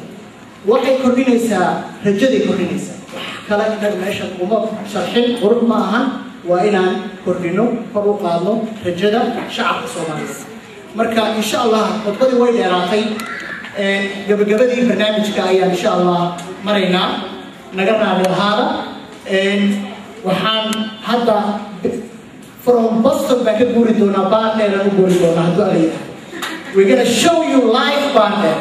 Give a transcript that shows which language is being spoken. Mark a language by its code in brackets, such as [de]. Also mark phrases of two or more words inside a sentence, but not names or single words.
[so] waxay kordhinaysaa rajadii kordhinaysaa wax kale inaan meesha kuma sharxin qurux ma ahan waa inaan kordhino kor u qaadno rajada shacabka Soomaaliyeed. marka insha Allah khudbadii way dheeraatay gabagabadii barnaamijka ayaan insha Allah maraynaa naga raali lahaada. waxaan hadda [en] from Boston back to [so] guuri doonaa baadheer u guuri doonaa hadduu alayah. [en] We're going to show you live baadheer.